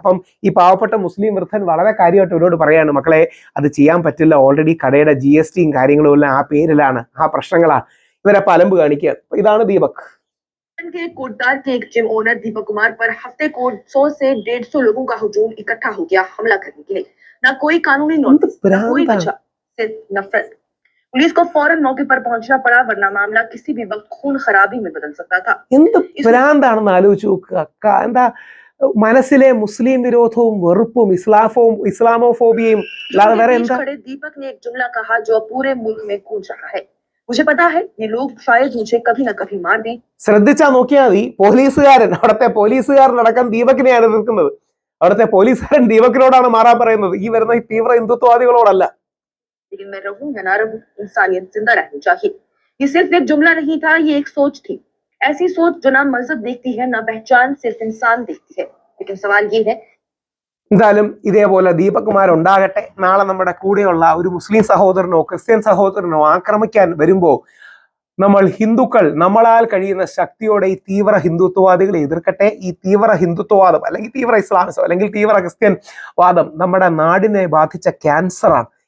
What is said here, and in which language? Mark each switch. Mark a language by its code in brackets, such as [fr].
[ml] അപ്പം ഈ പാവപ്പെട്ട മുസ്ലിം വൃദ്ധൻ വളരെ കാര്യമായിട്ട് ഇവരോട് പറയാണ്, മക്കളെ അത് ചെയ്യാൻ പറ്റില്ല, ഓൾറെഡി കടയുടെ GSTയും കാര്യങ്ങളും എല്ലാം ആ പേരിലാണ്, ആ പ്രശ്നങ്ങളാണ്. ഇവരപ്പം അലമ്പ് കാണിക്കുക. ഇതാണ് ദീപക്. [hi] के कोटदार के एक जिम ओनर दीपक कुमार पर हफ्ते को 100 से 150 लोगों का हुजूम इकट्ठा हो गया हमला करने के लिए। ना कोई कानूनी नोटिस, कोई वजह, सिर्फ नफरत। पुलिस को फौरन मौके पर पहुंचना पड़ा, वरना मामला किसी भी वक्त खून खराबी में बदल सकता था. [ml] എന്ത് ഭ്രാന്താണെന്ന് ആലോചിച്ച് നോക്കുക. എന്താ മനസ്സിലെ മുസ്ലിം വിരോധവും വെറുപ്പും ഇസ്ലാമോഫോബിയയും അല്ലാതെ വേറെ എന്താ? [hi] दीपक ने एक जुमला कहा जो पूरे मुल्क में गूंज रहा है. मुझे पता है ये लोग शायद मुझे कभी न कभी मार दें. [ml] ശ്രദ്ധിച്ചാ നോക്കിയാൽ മതി, പോലീസുകാരൻ, അവിടുത്തെ പോലീസുകാരനടക്കം ദീപകിനെയാണ് എതിർക്കുന്നത്. അവിടുത്തെ പോലീസുകാരൻ ദീപകിനോടാണ് മാറാൻ പറയുന്നത്, ഈ വരുന്ന തീവ്ര ഹിന്ദുത്വവാദികളോടല്ല. [hi] लेकिन मैं रहूं या ना रहूं, इंसानियत जिंदा रहनी चाहिए. ये सिर्फ एक जुमला नहीं था, ये एक सोच थी. ऐसी सोच जो ना मजहब देखती है, ना पहचान, सिर्फ इंसान देखती है. लेकिन सवाल ये है, [ml] എന്തായാലും ഇതേപോലെ ദീപകുമാരുണ്ടാകട്ടെ. നാളെ നമ്മുടെ കൂടെയുള്ള ഒരു മുസ്ലിം സഹോദരനോ ക്രിസ്ത്യൻ സഹോദരനോ ആക്രമിക്കാൻ വരുമ്പോൾ നമ്മൾ ഹിന്ദുക്കൾ നമ്മളാൽ കഴിയുന്ന ശക്തിയോടെ ഈ തീവ്ര ഹിന്ദുത്വവാദികളെ എതിർക്കട്ടെ. ഈ തീവ്ര ഹിന്ദുത്വവാദം അല്ലെങ്കിൽ തീവ്ര ഇസ്ലാമിസം അല്ലെങ്കിൽ തീവ്ര ക്രിസ്ത്യൻ വാദം നമ്മുടെ നാടിനെ ബാധിച്ച ക്യാൻസറാണ്.